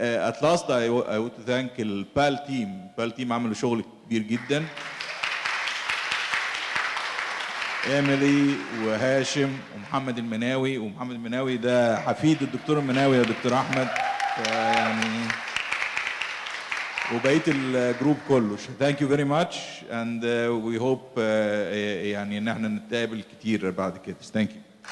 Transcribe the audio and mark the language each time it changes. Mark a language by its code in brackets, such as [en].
[en] At last I want to thank the PAL team. [ar] PAL team عملوا شغل كبير جدا. إيميلي وهاشم ومحمد المناوي، ومحمد المناوي ده حفيد الدكتور المناوي يا دكتور أحمد، يعني وبقية الجروب كله. [en] Thank you very much and we hope [ar] يعني إن احنا نتقابل كتير بعد كده. [en] Thank you.